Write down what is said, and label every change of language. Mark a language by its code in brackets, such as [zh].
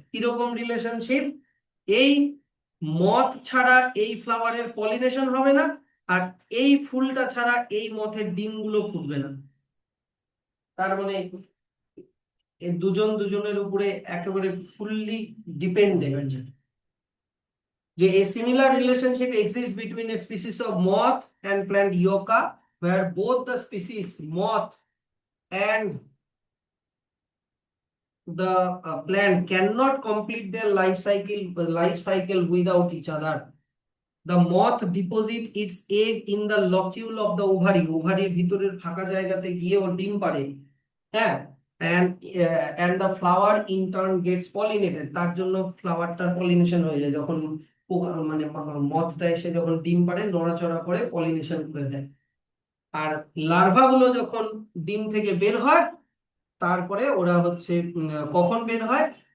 [bn] কিরকম রিলেশনশিপ? এই মথ ছাড়া এই ফ্লাওয়ারের পলিনেশন হবে না, আর এই ফুলটা ছাড়া এই মথের ডিমগুলো ফুটবে না। তার মানে এই দুজন দুজনের উপরে একেবারে ফুললি ডিপেন্ডেন্ট। যে [en] a similar relationship exists between a species of moth and plant yucca, where both the species moth and the plant cannot complete their life cycle without each other. The moth deposit its egg in the locule of the ovary, [bn] ওভারির ভিতরের ফাঁকা জায়গাতে গিয়ে ওর ডিম পাড়ে, হ্যাঁ। [en] and and the flower in turn gets pollinated, [bn] তার জন্য ফ্লাওয়ারটার pollination হয়ে যায় যখন মানে মথটা এসে যখন ডিম পাড়ে, নড়াচড়া করে পলিনেশন করে দেয়। আর লার্ভা গুলো যখন ডিম থেকে বের হয়, তারপরে ওরা হচ্ছে কখন বের হয়?